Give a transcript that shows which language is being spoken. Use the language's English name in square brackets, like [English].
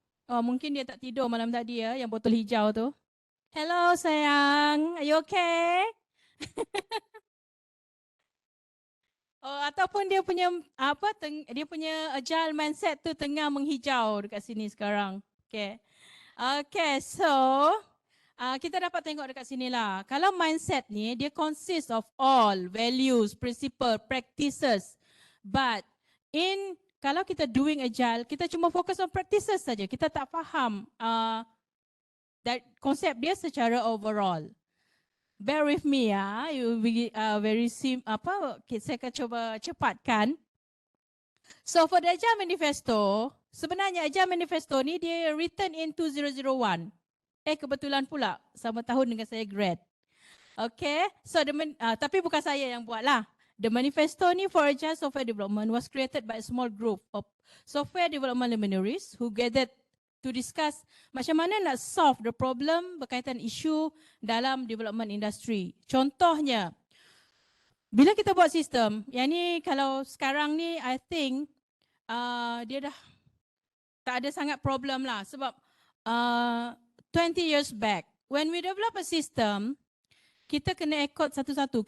[Malay] Oh, mungkin dia tak tidur malam tadi ya, yang botol hijau tu. [English] Hello sayang, are you okay? [Malay] Oh, ataupun dia punya dia punya agile mindset tu tengah menghijau dekat sini sekarang. Okay. Okay, so kita dapat tengok dekat sini lah. Kalau mindset ni, dia [English] consist of all values, principle, practices. [Malay] But kalau kita doing agile, kita cuma fokus on practices saja. Kita tak faham konsep dia secara overall. [English] Bear with me ya, you will be [Malay] saya akan cuba cepatkan. [English] So for the Agile Manifesto, [Malay] sebenarnya Agile Manifesto ni dia [English] written in 2001. [Malay] Kebetulan pula sama tahun dengan saya grad. Okay, so tapi bukan saya yang buat lah. [English] The manifesto ni for Agile software development was created by a small group of software development luminaries who gathered to discuss [Malay] macam mana nak [English] solve the problem [Malay] berkaitan isu dalam [English] development industry. [Malay] Contohnya, bila kita buat sistem, yang ni kalau sekarang ni [English] I think [Malay] dia dah tak ada sangat problem lah sebab [English] 20 years back when we develop a system, [Malay] kita kena ikut satu-satu.